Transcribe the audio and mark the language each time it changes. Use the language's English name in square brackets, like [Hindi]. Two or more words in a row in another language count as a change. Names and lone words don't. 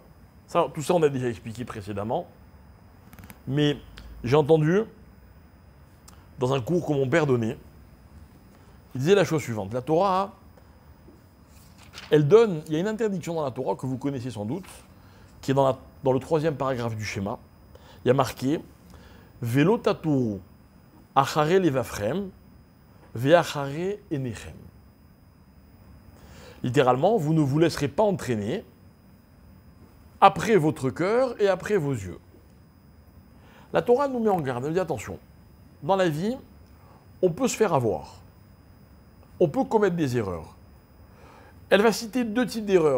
[French] Tout ça, on a déjà expliqué précédemment. Mais j'ai entendu, dans un cours que mon père donnait, il disait la chose suivante. La Torah, il y a une interdiction dans la Torah que vous connaissez sans doute, qui est dans le 3e paragraphe du schéma. Il y a marqué « [Hebrew] ולא תתורו אחרי לבבכם ואחרי עיניכם ». [French] Littéralement, vous ne vous laisserez pas entraîner après votre cœur et après vos yeux. La Torah nous met en garde, elle dit attention, dans la vie, on peut se faire avoir. On peut commettre des erreurs. Elle va citer 2 types d'erreurs.